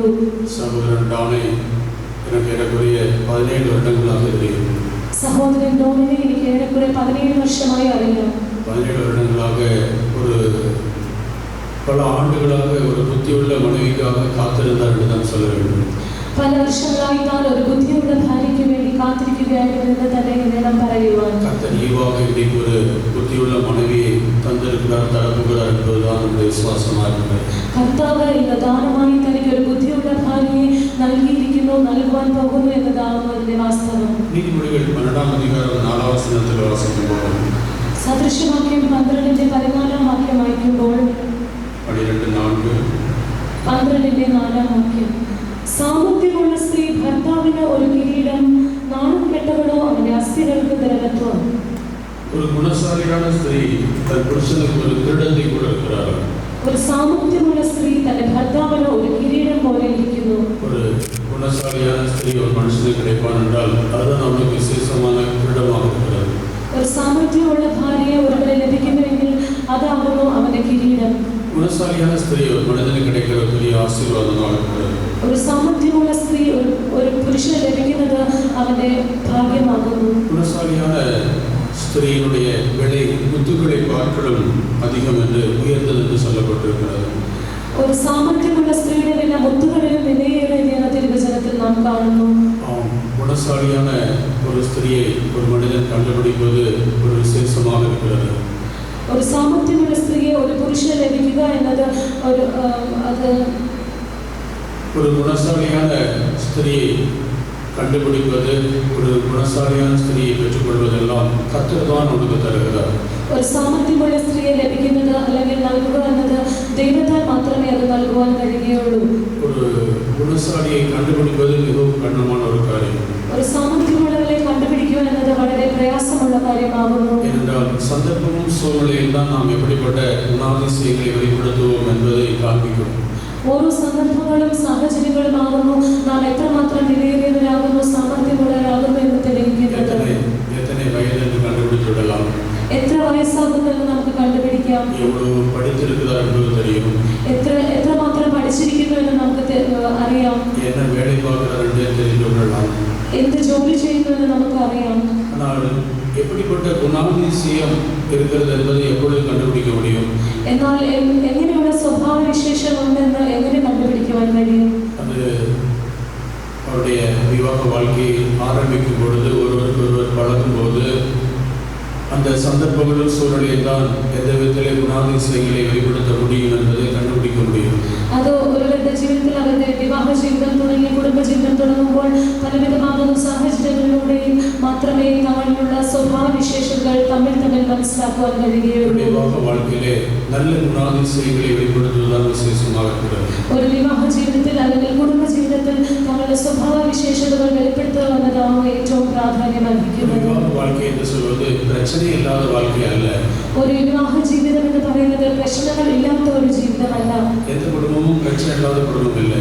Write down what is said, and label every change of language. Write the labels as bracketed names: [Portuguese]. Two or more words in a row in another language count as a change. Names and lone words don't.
[Tamil] சகோதரன் டானே எனக்கு ஏறக்குறைய 17 வருடங்களாக தெரியும். [Malayalam] സഹോദരൻ ഡോണിനെ എനിക്ക് ഏറെക്കുറെ 17 വർഷമായി അറിയാം. [Tamil] 17 வருடங்களாக ஒரு பல ஆண்டுகளாக ஒரு புத்தியுள்ள மனைவிக்காக காத்திருந்தார் என்று தான் சொல்ல வேண்டும். [Malayalam] പല വർഷങ്ങളായി താൻ ഒരു ബുദ്ധിയുള്ള ഭാര്യയ്ക്ക് വേണ്ടി കാത്തിരിക്കുകയായിരുന്നു എന്ന് തന്നെ വേണം പറയുവാൻ. [Tamil] கர்த்தர் ஈவாக இன்றைக்கு ஒரு புத்தியுள்ள மனைவியை தந்திருக்கிறார், தரப்புகிறார் என்பதுதான் நம்முடைய விசுவாசமாக இருக்கிறது. [Malayalam] കർത്താവ് ഇന്ന് ദാനമായി തനിക്ക് ഒരു ബുദ്ധിയുള്ള ഭാര്യയെ നൽകിയിരിക്കുന്നു, നൽകുവാൻ പോകുന്നു എന്നതാകുന്നു അതിന്റെ വാസ്തവം. [Tamil] நீதிமொழிகள் 12ஆம் அதிகாரம் 4ஆம் வசனத்தில் வாசிக்கும்போது [Malayalam] സദൃശവാക്യം 12:14 വാക്യം വായിക്കുമ്പോൾ 12:4 വാക്യം, സാമർത്ഥ്യമുള്ള സ്ത്രീ ഭർത്താവിന് ഒരു കിരീടം, നാണം കെട്ടവളോ അവന്റെ അസ്ഥികൾക്ക് ദ്രവത്വം. [Tamil] ஒரு குணசாலியான ஸ்திரீ தன் புருஷனுக்கு ஒரு கிரீடத்தை கொடுக்கிறார். [Malayalam] ഒരു സാമർത്ഥ്യമുള്ള സ്ത്രീ തന്റെ ഭർത്താവിന് ഒരു കിരീടം പോലെ ഇരിക്കുന്നു. [Tamil] ஒரு குணசாலியான ஸ்திரீ ஒரு மனுஷனுக்கு கிடைப்பான் என்றால் அதுதான் அவனுக்கு விசேஷமான கிரீடமாக இருக்கிறது. [Malayalam] ഒരു സാമർത്ഥ്യമുള്ള ഭാര്യയെ ഒരുവരെ ലഭിക്കുന്നുവെങ്കിൽ അതാകുന്നു അവന്റെ കിരീടം. [Tamil] குணசாலியான ஸ்திரீ ஒரு மனிதனுக்கு கிடைக்கிற பெரிய ஆசீர்வாதமாக இருக்கிறது. [Malayalam] ഒരു സാമർത്ഥ്യമുള്ള സ്ത്രീ ഒരു പുരുഷന് ലഭിക്കുന്നത് അവന്റെ ഭാഗ്യമാകുന്നു. [Tamil] குணசாலியான ஸ்திரீயினுடைய விலை முத்துக்களை பார்க்கலும் அதிகம் என்று உயர்ந்தது என்று சொல்லப்பட்டிருக்கிறது. [Malayalam] ഒരു സാമർത്ഥ്യമുള്ള സ്ത്രീയുടെ വില മുത്തുകളിലും വിലയേറിയതെന്ന് തിരുവചനത്തിൽ നാം കാണുന്നു. [Tamil] குணசாலியான ஒரு ஸ்திரியை ஒரு மனிதன் கண்டுபிடிப்பது ஒரு விசேஷமாக இருக்கிறது. [Malayalam] ഒരു സാമർത്ഥ്യമുള്ള സ്ത്രീയെ ഒരു പുരുഷന് ലഭിക്കുക എന്നത് [Tamil] ஒரு குணசாலியான ஸ்திரியை கண்டுபிடிப்பது, ஒரு குணசாலியான ஸ்திரியை பெற்றுக்கொள்வதெல்லாம் கர்த்தர் தான் உனக்கு தருகிறார். [Malayalam] ഒരു സാമർത്ഥ്യമുള്ള സ്ത്രീയെ ലഭിക്കുന്നത് അല്ലെങ്കിൽ നൽകുക എന്നത് ദൈവത്താൽ മാത്രമേ അത് നൽകുവാൻ കഴിയുകയുള്ളൂ. [Tamil] ஒரு குணசாலியை கண்டுபிடிப்பது மிகவும் கடினமான ஒரு காரியம். [Malayalam] ഒരു സാമർത്ഥ്യമുള്ളവരെ കണ്ടുപിടിക്കുക എന്നത് വളരെ പ്രയാസമുള്ള കാര്യമാകുന്നു. [Tamil] ஏனென்றால் சந்தர்ப்பமும் சூழ்நிலையில் தான் நாம் எப்படிப்பட்ட குணாதிசயங்களை வெளிப்படுத்துவோம் என்பதை காண்பிக்கும். [Malayalam] ഓരോ സന്ദർഭങ്ങളും സാഹചര്യങ്ങളുമാകുന്നു നാം എത്രമാത്രം വിലയേറിയവരാകുന്നു, സാമർത്ഥ്യമുള്ളവരാകുന്നു എന്ന് തെളിയിക്കുന്നത്. [Tamil] எத்தனை வயது என்று கண்டுபிடித்து விடலாம். [Malayalam] എത്ര വയസ്സാകുന്നു എന്ന് നമുക്ക് കണ്ടുപിടിക്കാം. [Tamil] எவ்வளவு படித்திருக்கிறார் என்பது தெரியும். [Malayalam] എത്രമാത്രം പഠിച്ചിരിക്കുന്നു എന്ന് നമുക്ക് അറിയാം. [Tamil] என்ன வேலை பார்க்கிறார் என்று தெரிந்து கொள்ளலாம். [Malayalam] എന്ത് ജോലി ചെയ്യുന്നു എന്ന് നമുക്ക് അറിയാം. [Tamil] ஆனால் எப்படிப்பட்ட குணாதிசயம் இருக்கிறது என்பதை எப்பொழுது கண்டுபிடிக்க முடியும்? [Malayalam] എന്നാൽ എങ്ങനെയുള്ള സ്വഭാവ വിശേഷം ഉണ്ടെന്ന് എങ്ങനെ കണ്ടുപിടിക്കുവാൻ കഴിയും? [Tamil] அது அவருடைய விவாக வாழ்க்கையை ஆரம்பிக்கும் பொழுது ஒருவர் பழகும் போது அந்த சந்தர்ப்பங்களும் சூழலில் தான் எந்த விதத்திலே குணாதிசயங்களை வெளிப்படுத்த முடியும் என்பதை கண்டுபிடிக்க முடியும். [Malayalam] അത് ഒരുവരുടെ ജീവിതത്തിൽ അവരുടെ വിവാഹ ജീവിതം തുടങ്ങി കുടുംബജീവിതം തുടങ്ങുമ്പോൾ പലവിധമാകുന്ന സാഹചര്യങ്ങളിലൂടെയും മാത്രമേ തമ്മിലുള്ള സ്വഭാവ വിശേഷങ്ങൾ തമ്മിൽ മനസ്സിലാക്കുവാൻ കഴിയുകയുള്ളൂ. [Tamil] விவாக வாழ்க்கையிலே நல்ல குணாதிசயங்களை வெளிப்படுத்துவதுதான் விசேஷமாக இருக்கிறது. [Malayalam] ഒരു വിവാഹ ജീവിതത്തിൽ അല്ലെങ്കിൽ കുടുംബ ജീവിതത്തിൽ തങ്ങളുടെ സ്വഭാവ വിശേഷതകൾ വെളിപ്പെടുത്തുക എന്നതാണ് ഏറ്റവും പ്രാധാന്യം അർഹിക്കുന്നത്. [Tamil] வாழ்க்கை என்று சொல்வது பிரச்சனை இல்லாத வாழ்க்கை அல்ல. [Malayalam] ഒരു വിവാഹ ജീവിതം എന്ന് പറയുന്നത് പ്രശ്നങ്ങൾ ഇല്ലാത്ത ഒരു ജീവിതമല്ല. [Tamil] எந்த குடும்பமும் பிரச்சனை இல்லாத குடும்பம் இல்லை.